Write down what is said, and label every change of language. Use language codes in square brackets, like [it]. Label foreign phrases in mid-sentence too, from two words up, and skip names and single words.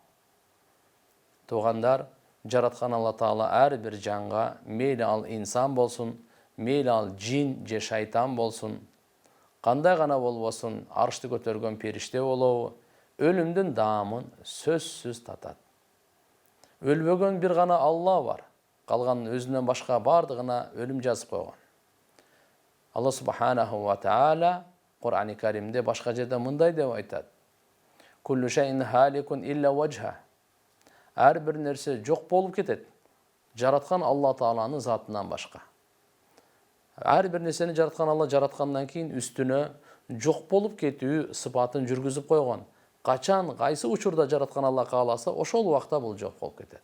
[ky] Туугандар, жараткан Алла Таала ар бир жанга, мейли ал инсан болсун, мейли ал жин же шайтан болсун, кандай гана болбосун, аршты көтөргөн периште болобу, өлүмдүн даамын сөзсүз татат. Өлбөгөн бир гана Алла бар. Калган өзүнөн башка бардыгына өлүм жазып койгон. Алла [ar] سبحانه وتعالى [ky] Кур'ан-ы Каримде башка жерде мындай деп айтат. [ar] كل شيء هالك إلا وجهه. [ky] Ар бир нерсе жок болуп кетет. Жараткан Алла Тааланын затынан башка. Ар бир нерсени жараткан Алла жараткандан кийин үстүнө жок болуп кетүү сыпатын жүргүзүп койгон. Качан кайсы учурда жараткан Алла кааласа, ошол убакта бул жок болуп кетет.